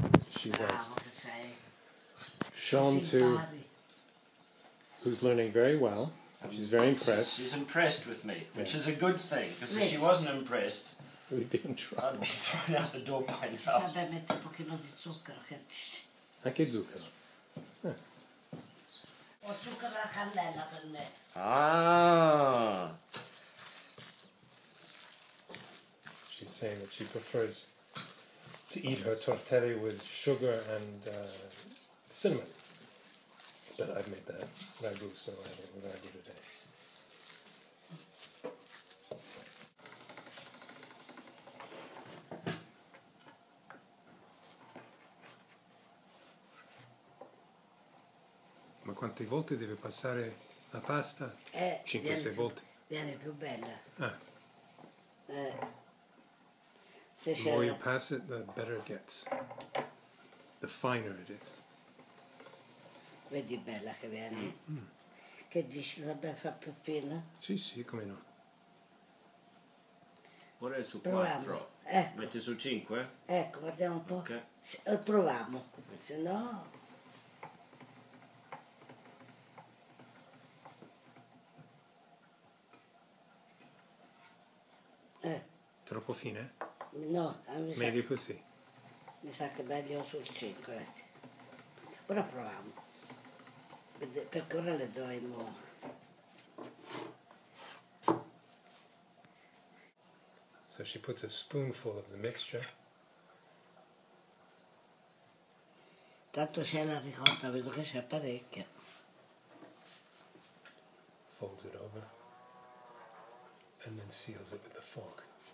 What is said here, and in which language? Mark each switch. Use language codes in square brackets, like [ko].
[en] She's [it] Bravo [en] asked [it] che sei. [en] Sean [it] Si [en] to, [it] impari. [en] who's learning very well. She's very impressed. She's impressed with me, which is a good thing. Because if Right. she wasn't impressed, We'd be in trouble. I'd be thrown out the door by now. [it] Sarebbe mettere un pochino di zucchero che dici. Anche zucchero. Ho zucchero alla cannella per me. Ah, [en] saying that she prefers to eat her tortelli with sugar and cinnamon. But I've made that ragu, so I have it with ragu today. [it] Ma quante volte deve passare la pasta? 5-6 volte. Viene più bella. Ah. Se [en] The more you pass it, the better it gets. The finer it is. [it] Vedi bella che viene. Che dici, dobbiamo fare più fina? Sì, come no. Ora è su Proviamo. 4. Ecco. Metti su 5? Ecco, guardiamo un po'. Ok. Proviamo, se no... Troppo fine? No, Meglio così. Mi sa che meglio sul 5. Ora proviamo. Perché ora le dovremo... [en] So she puts a spoonful of the mixture. [it] Tanto c'è la ricotta, vedo che c'è parecchia. [en] Folds it over. And then seals it with the fork.